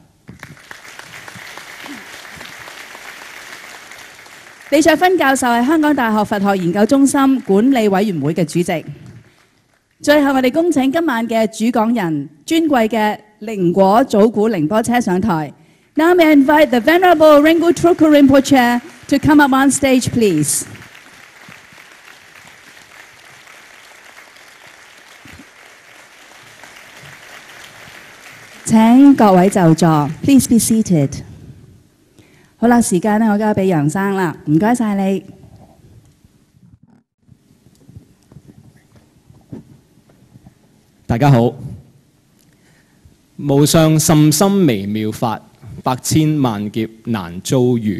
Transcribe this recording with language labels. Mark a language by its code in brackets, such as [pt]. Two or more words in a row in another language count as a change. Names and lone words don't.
[yue] 李焯芬教授係香港大學佛學研究中心管理委員會嘅主席。最後我哋恭請今晚嘅主講人尊貴嘅靈果祖古寧波車上台。 [en] Now may I invite the Venerable Ringu Tulku Rinpoche to come up on stage, please. [yue] 請各位就座 ， [en] Please be seated。 [yue] 好啦，時間我交俾楊生啦，唔該晒你。大家好，無上甚深微妙法，百千萬劫難遭遇。